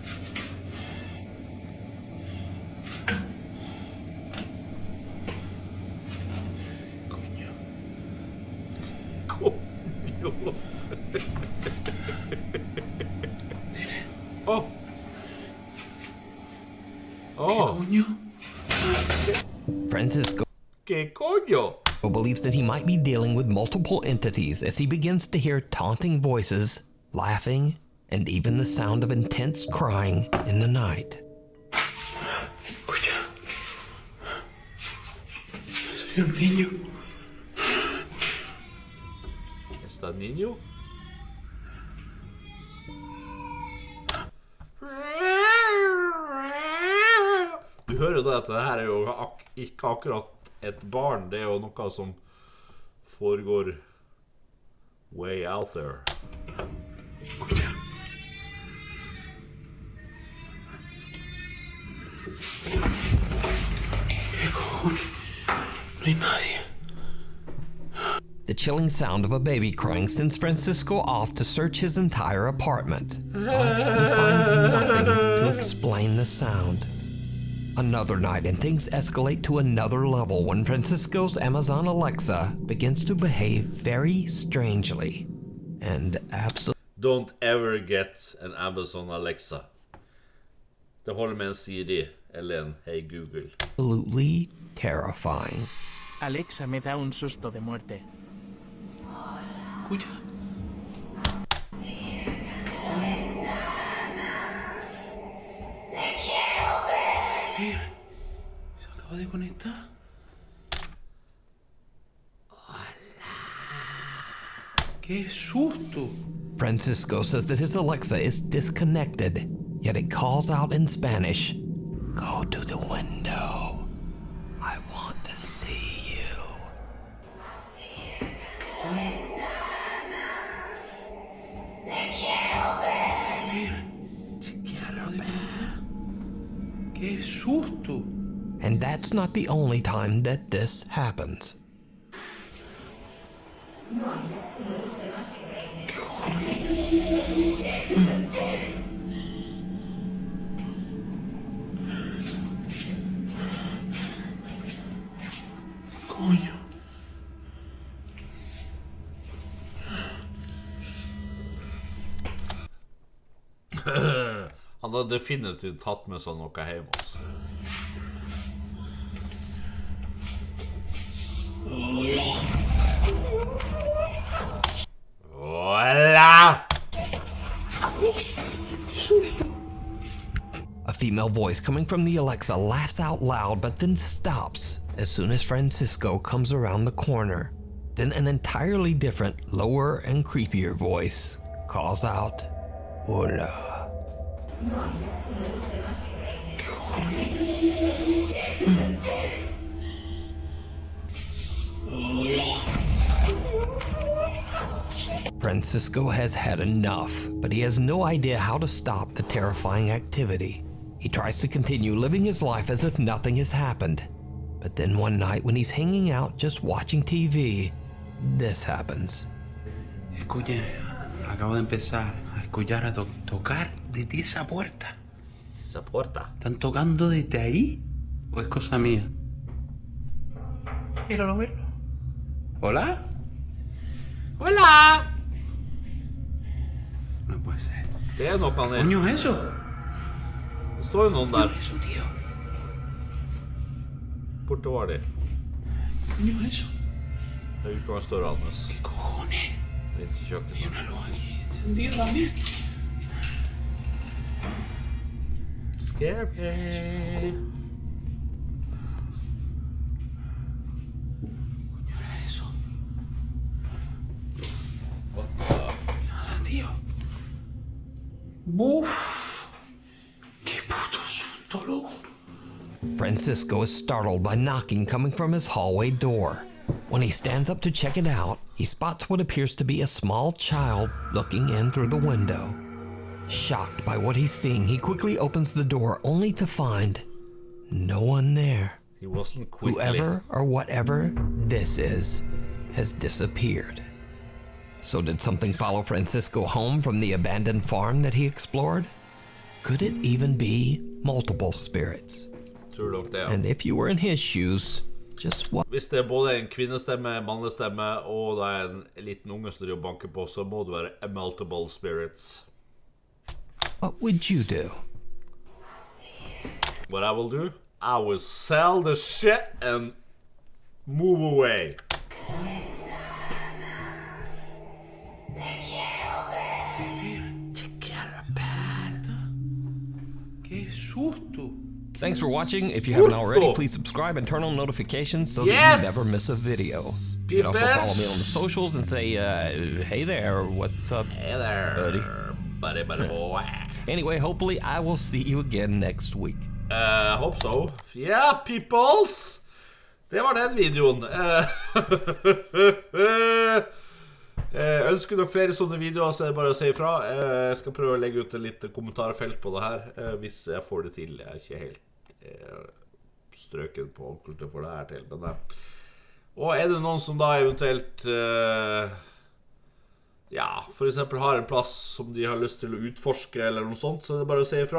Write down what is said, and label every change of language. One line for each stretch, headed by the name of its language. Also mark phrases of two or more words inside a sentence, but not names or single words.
English: Oh. Oh. Francisco
Spanish: ¿Qué coño?
English: believes that he might be dealing with multiple entities as he begins to hear taunting voices, laughing, and even the sound of intense crying in the night.
Spanish: Soy un niño. ¿Está niño?
Norwegian: Du hører jo det at det her er jo ikke akkurat et barn, det er jo noe som foregår
English: way out there.
Spanish: No hay nadie.
English: The chilling sound of a baby crying sends Francisco off to search his entire apartment, but he finds nothing to explain the sound. Another night and things escalate to another level when Francisco's Amazon Alexa begins to behave very strangely and absolutely... Don't ever get an Amazon Alexa.
Norwegian: Det håller med en Siri eller en Hey Google.
English: Absolutely terrifying.
Spanish: Alexa me da un susto de muerte. Escucha. Sí, se acaba de conectar. Hola. ¡Qué susto!
English: Francisco says that his Alexa is disconnected, yet it calls out in Spanish, "Go to the window. I want to see you."
Spanish: ¡Qué susto!
English: And that's not the only time that this happens.
Spanish: Coño.
Norwegian: Han har definitivt tatt med seg noe hjemme også.
Spanish: Hola!
English: A female voice coming from the Alexa laughs out loud but then stops as soon as Francisco comes around the corner. Then an entirely different, lower and creepier voice calls out, "Hola." Francisco has had enough, but he has no idea how to stop the terrifying activity. He tries to continue living his life as if nothing has happened. But then one night when he's hanging out just watching TV, this happens.
Spanish: Escuche, acabo de empezar a escuchar a tocar desde esa puerta. ¿Esa puerta? ¿Están tocando desde ahí? ¿O es cosa mía? Míralo, míralo. ¿Hola? ¡Hola! No puede ser.
Norwegian: Det er noe han er.
Spanish: ¿Coño es eso?
Norwegian: Det står jo noen der.
Spanish: ¿Qué es eso, tío?
Norwegian: Borte var de.
Spanish: ¿Coño es eso?
Norwegian: Det er ikke hva står annet.
Spanish: ¿Qué cojones?
Norwegian: Det er ikke
Spanish: Hay
Norwegian: kjøkkenet.
Spanish: una luz aquí encendida también.
English: Scary.
Spanish: ¿Coño era eso?
English: What the?
Spanish: Nada, tío. Uf. Qué puto susto, loco.
English: Francisco is startled by knocking coming from his hallway door. When he stands up to check it out, he spots what appears to be a small child looking in through the window. Shocked by what he's seeing, he quickly opens the door only to find no one there. He wasn't quickly. Whoever or whatever this is has disappeared. So did something follow Francisco home from the abandoned farm that he explored? Could it even be multiple spirits?
Norwegian: Tror nok det, ja.
English: And if you were in his shoes, just what?
Norwegian: Hvis det er både en kvinnestemme, mannestemme, og det er en liten unge som driver og banker på, så må det være
English: multiple spirits. What would you do? What I will do? I will sell the shit and move away. Thanks for watching. If you haven't already, please subscribe and turn on notifications so that you never miss a video. You can also follow me on the socials and say, hey there, what's up, hey there, buddy boy. Anyway, hopefully I will see you again next week. Hope so. Yeah, peoples!
Norwegian: Det var den videoen. Ønsker dere flere sånne videoer, så er det bare å si ifra. Jeg skal prøve å legge ut et litt kommentarfelt på det her, hvis jeg får det til. Jeg er ikke helt strøken på hvordan jeg får det her til, men og er det noen som da eventuelt ja, for eksempel har en plass som de har lyst til å utforske eller noe sånt, så er det bare å si ifra.